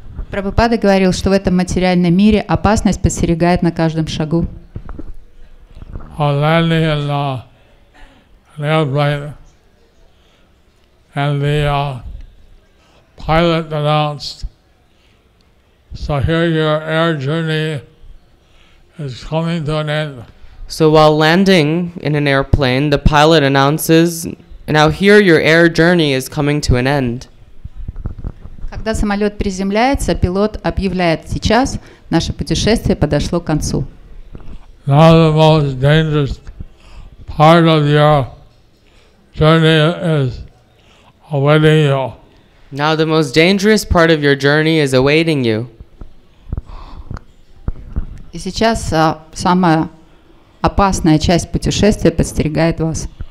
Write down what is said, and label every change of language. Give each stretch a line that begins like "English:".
Russian: Прабхупада говорил, что в этом материальном мире опасность подстерегает на каждом шагу.
English: Landing in an airplane, and the pilot announced, "So here your air journey is coming to an end." So while landing in an airplane, the pilot announces, "Now here your air journey is coming to an end."
Russian: Когда самолет приземляется, пилот объявляет: сейчас наше путешествие подошло к концу.
English: Now the most dangerous part of your journey is awaiting you. Now the most dangerous part of your journey is awaiting you.
Russian: И сейчас самая опасная часть путешествия подстерегает вас.